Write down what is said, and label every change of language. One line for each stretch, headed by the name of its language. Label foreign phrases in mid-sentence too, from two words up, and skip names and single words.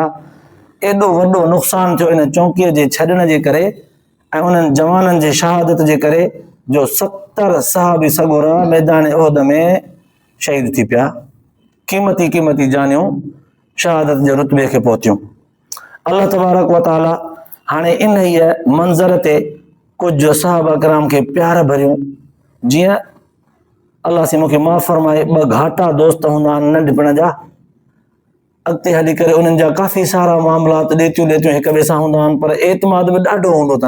Sindhi: एॾो वॾो नुक़सानु थियो इन चौकीअ जे छॾण जे करे ऐं उन्हनि जवाननि जे शहादत जे करे, जो 70 सहाबी सगोरा मैदान उहद में शहीद थी पिया। क़ीमती क़ीमती जानियूं शहादत जे रुतबे खे पहुतियूं। अल्लाह
Arabic: تبارك وتعالى
Sindhi: हाणे इन ई मंज़र ते कुझु सहाबा किराम खे प्यार भरियूं, जीअं अल्लाह से मूंखे माफ़ फरमाए, 2 घाटा दोस्त हूंदा आहिनि नंढपण जा, अॻिते हली करे उन्हनि जा काफ़ी सारा मामलात ॾेतियूं हिक ॿिए सां हूंदा आहिनि, पर एतमाद बि ॾाढो हूंदो अथनि।